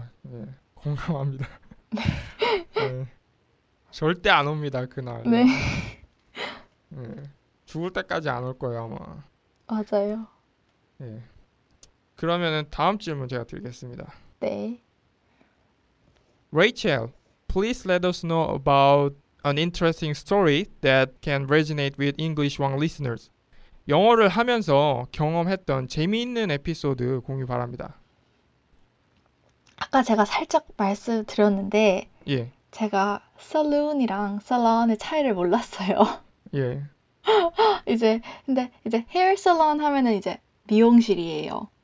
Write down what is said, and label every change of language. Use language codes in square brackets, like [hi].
[ko] 네. 공감합니다. 네. 절대 안 옵니다, 그날. 네. 네. 죽을 때까지 안 올 거예요, 아마. 맞아요. 네. 그러면은 다음 질문 제가 드리겠습니다. 네. [en] Rachel, please let us know about an interesting story that can resonate with English One listeners. [ko] 영어를 하면서 경험했던 재미있는 에피소드 공유 바랍니다. 아까 제가 살짝 말씀드렸는데 예. 제가 saloon이랑 salon의 차이를 몰랐어요. 예. 근데 hair salon 하면은 이제 미용실이에요.